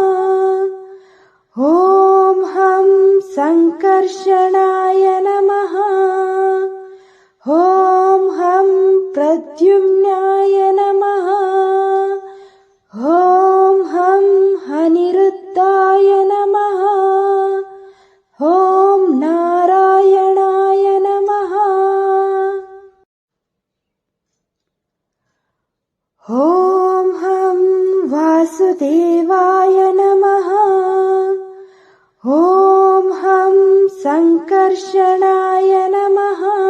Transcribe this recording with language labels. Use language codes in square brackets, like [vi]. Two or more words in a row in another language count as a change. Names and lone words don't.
[sa] ओं हं सङ्कर्षणाय नमः ओं हं प्रद्युम्नाय नमः ओं हं अनिरुद्धाय नमः ओं नारायणाय नमः ओं वासुदेवाय नमः। ॐ हं सङ्कर्षणाय नमः।